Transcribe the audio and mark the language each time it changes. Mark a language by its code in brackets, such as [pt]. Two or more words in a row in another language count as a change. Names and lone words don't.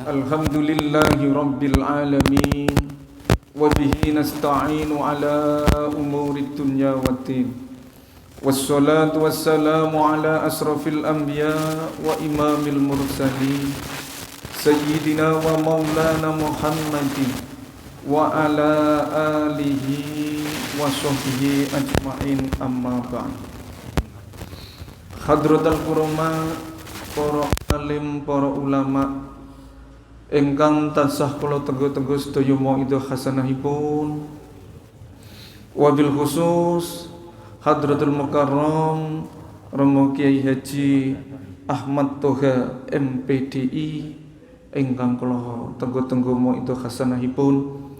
[ar] الحمد لله رب العالمين وبه نستعين على أمور الدنيا والدين والصلاة والسلام على أشرف الأنبياء وإمام المرسلين سيدنا ومولانا محمد وعلى آله وصحبه أجمعين أما بعد. حضرة الكرماء, [jv] para alim, para ulama ingkang tansah kula tenggo-tenggo sedaya [ar] موعظة حسنةيفون, [jv] wabil khusus [ar] حضرة المكرم [jv] Romo Kiai Haji Ahmad Toha MPDI ingkang kula tenggo-tenggo [ar] موعظة حسنةيفون,